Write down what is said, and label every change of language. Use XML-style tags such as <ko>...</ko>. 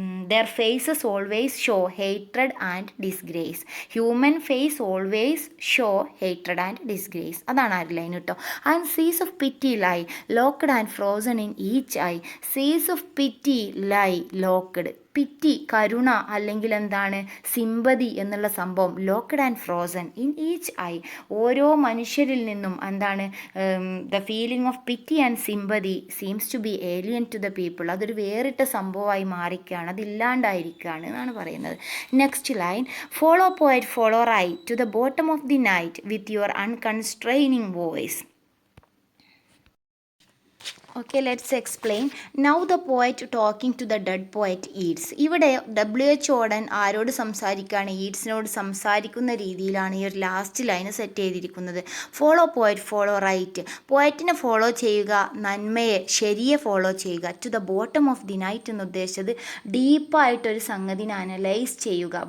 <en>their faces always show hatred and disgrace. Human face always show hatred and disgrace.</en> <ml>അതാണ് ആ line കേട്ടോ.</ml> <en>And seas of pity lie locked and frozen in each eye. Seas of pity lie locked.</en> <ml>പിറ്റി, കരുണ അല്ലെങ്കിൽ എന്താണ്, sympathy എന്നുള്ള സംഭവം</ml> <en>Locked and frozen in each eye.</en> <ml>ഓരോ മനുഷ്യരിൽ നിന്നും എന്താണ്,</ml> <en>The feeling of pity and sympathy seems to be alien to the people.</en> <ml>അതൊരു വേറിട്ട സംഭവമായി മാറിക്കുകയാണ്, അതില്ലാണ്ടായിരിക്കുകയാണ് എന്നാണ് പറയുന്നത്.</ml> <en>Next line. Follow poet follow right to the bottom of the night with your unconstraining voice. Okay, let's explain. Now the poet talking to the dead poet Yeats.</en> <ml>ഇവിടെ WHO ആരോട് സംസാരിക്കുകയാണ്, ഈഡ്സിനോട് സംസാരിക്കുന്ന രീതിയിലാണ് ഈ ഒരു ലാസ്റ്റ് ലൈന് സെറ്റ് ചെയ്തിരിക്കുന്നത്.</ml> <en>Follow poet follow right.</en> <ml>പോയറ്റിനെ follow ചെയ്യുക, നന്മയെ ശരിയെ ഫോളോ ചെയ്യുക.</ml> <en>to the bottom of the night</en> <ml>എന്ന് ഉദ്ദേശിച്ചത് ഡീപ്പായിട്ടൊരു സംഗതിനെ അനലൈസ് ചെയ്യുക.</ml>